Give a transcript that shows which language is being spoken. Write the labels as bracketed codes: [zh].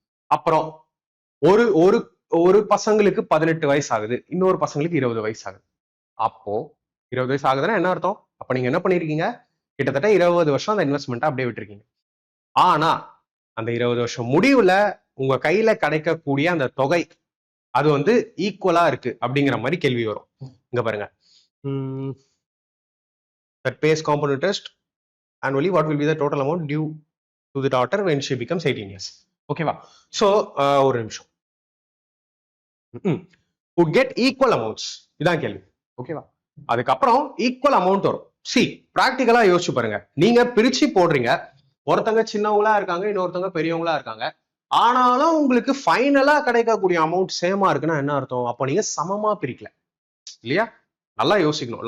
[ta] அப்புறம் ஒரு ஒரு ஒரு பசங்களுக்கு 18 வயசு ஆகுது, இன்னொரு பசங்களுக்கு 20 வயசு ஆகுது. அப்போ 20 வயசு ஆகுதுன்னா என்ன அர்த்தம்? அப்ப நீங்க என்ன பண்ணிருக்கீங்க? கிட்டத்தட்ட 20 வருஷம் அந்த இன்வெஸ்ட்மெண்ட்டை அப்படியே விட்டுருக்கீங்க. ஆனா அந்த 20 வருஷம் முடிவுல உங்க கையில கிடைக்கக்கூடிய அந்த தொகை அது வந்து ஈக்குவலா இருக்கு அப்படிங்கிற மாதிரி கேள்வி வரும். இங்க பாருங்க, [en] that pays compound interest annually, what will be the total amount due to the daughter when she becomes 18 years. [ta] ஓகேவா? சோ ஒரு நிமிஷம். [en] would get equal amounts, [ta] இதான் கேள்வி. ஓகேவா? அதுக்கப்புறம் ஈக்குவல் அமௌண்ட் வரும். சி பிராக்டிக்கலா யோசிச்சு பாருங்க. நீங்க பிரிச்சு போடுறீங்க, ஒருத்தங்க சின்னவங்களா இருக்காங்க, இன்னொருத்தவங்க பெரியவங்களா இருக்காங்க. ஆனாலும் உங்களுக்கு ஃபைனலா கிடைக்கக்கூடிய அமௌண்ட் சேமா இருக்குன்னா என்ன அர்த்தம்? அப்ப நீங்க சமமா பிரிக்கல இல்லையா? நல்லா யோசிக்கணும்.